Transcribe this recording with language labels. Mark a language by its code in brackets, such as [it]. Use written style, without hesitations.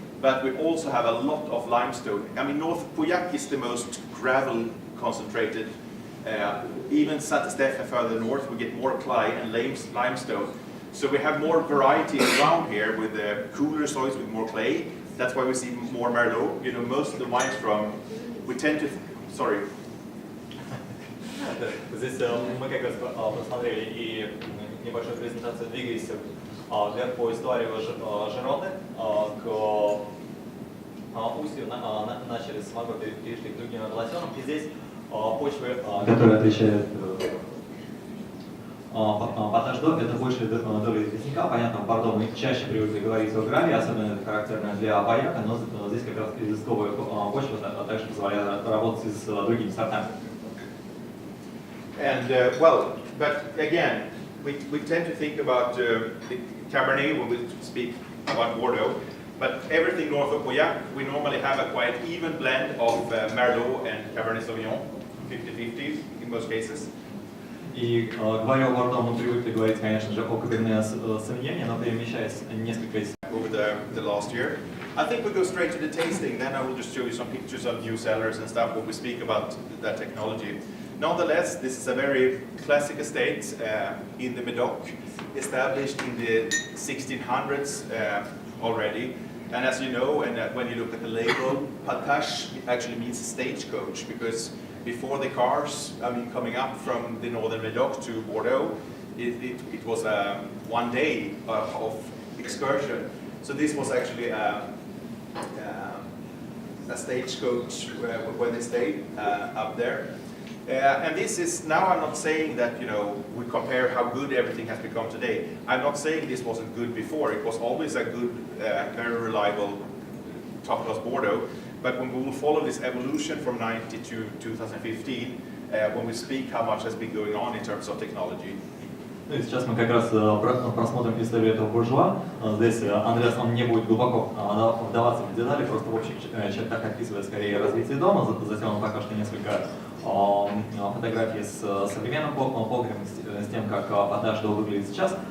[en] But we also have a lot of limestone. I mean, North Pauillac is the most gravel concentrated. Even Saint-Estèphe further north, we get more clay and limestone. So we have more variety around here with the cooler soils with more clay. That's why we see more Merlot. You know, most of the wines we tend to, sorry. [ru] Здесь мы как раз посмотрели и небольшую презентацию, двигаясь вверх по истории Жеронды к устью, начали с Марго, перешли к другим апелласьонам. И здесь почвы, которые отличают Паташ d'Eau, это больше доля известняка. Понятно, в Бордо мы чаще привыкли говорить о граве, особенно это характерно для Pauillac, но здесь как раз известковая почва также позволяет работать с другими сортами. [en] And but again, we tend to think about the Cabernet when we speak about Bordeaux, but everything north of Pauillac, we normally have a quite even blend of Merlot and Cabernet Sauvignon, 50-50 in most cases. [ru] И говоря о Бордо, мы привыкли говорить, конечно же, о Каберне Савиньоне, но перемещаясь несколько из [en] over the last year. I think we go straight to the tasting, then I will just show you some pictures of new cellars and stuff when we speak about that technology. Nonetheless, this is a very classic estate in the Médoc, established in the 1600s already. And as you know, and when you look at the label, Patache actually means stagecoach, because before the cars, coming up from the northern Medoc to Bordeaux, it was a 1 day of excursion. So this was actually a stagecoach where they stayed up there. And this is, now I'm not saying that, we compare how good everything has become today. I'm not saying this wasn't good before. It was always a good, very reliable top-class Bordeaux. But when we will follow this evolution from 90 to 2015, when we speak how much has been going on in terms of technology. [ru] Ну и сейчас мы как раз просмотрим историю этого буржуа. Здесь Андреас, он не будет глубоко вдаваться в детали, просто в общих чертах описывает скорее развитие дома. Затем он покажет несколько фотографий с современным погребом, с тем, как Паташ выглядит сейчас.